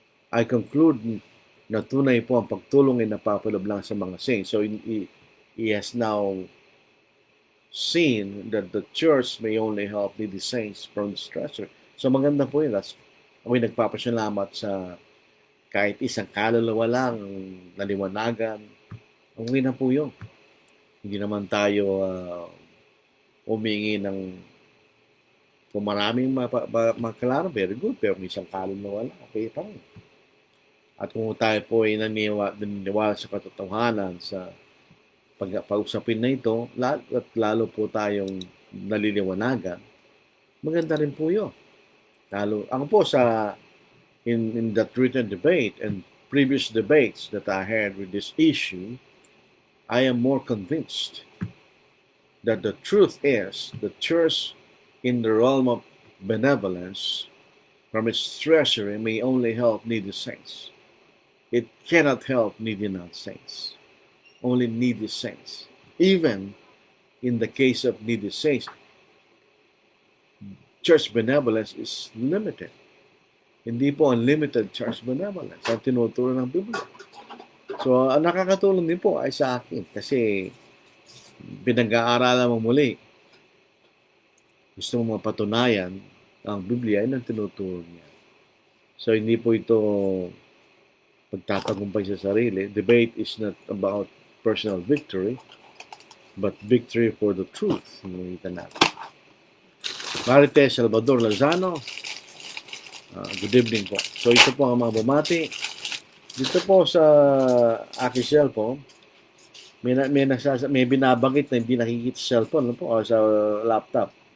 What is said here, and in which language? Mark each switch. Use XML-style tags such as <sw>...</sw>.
<en>I conclude</en> <tl>na tunay po ang pagtulong ay napapaloob lang sa mga saints.</tl> <en>So he has now seen that the church may only help needy saints from the stressor.</en> <tl>So maganda po yun. Ako'y nagpapasalamat sa kahit isang kaluluwa lang, naliwanagan. Okay na po yun. Hindi naman tayo humingi ng kung maraming maklaro,</tl> <en>very good.</en> <tl>Pero may isang kaluluwa lang, okay pa rin. At kung tayo po ay naniniwala sa katotohanan sa pag-usapin na ito, at lalo po tayong naliliwanagan, maganda rin po yun. Lalo, ako po</tl> <en>in that written debate and previous debates that I had with this issue, I am more convinced that the truth is the church in the realm of benevolence from its treasury may only help needy saints. It cannot help needy non-saints. Only needy saints. Even in the case of needy saints, church benevolence is limited.</en> <tl>Hindi po unlimited church benevolence ang tinuturo ng Biblia. So, ang nakakatulong din po ay sa akin kasi pinag-aaralan mo muli. Gusto mo mapatunayan ang Biblia ay nang tinuturo niya. So, hindi po ito pagtatagumpay sa sarili.</tl> <en>Debate is not about personal victory, but victory for the truth.</en> <tl>Nakita natin. Marites Salvador Lazano,</tl> <en>good evening</en> <tl>po. So ito po ang mga bumati. Dito po sa aking cellphone, may binabanggit na hindi nakikita sa cellphone po, o sa laptop.</tl>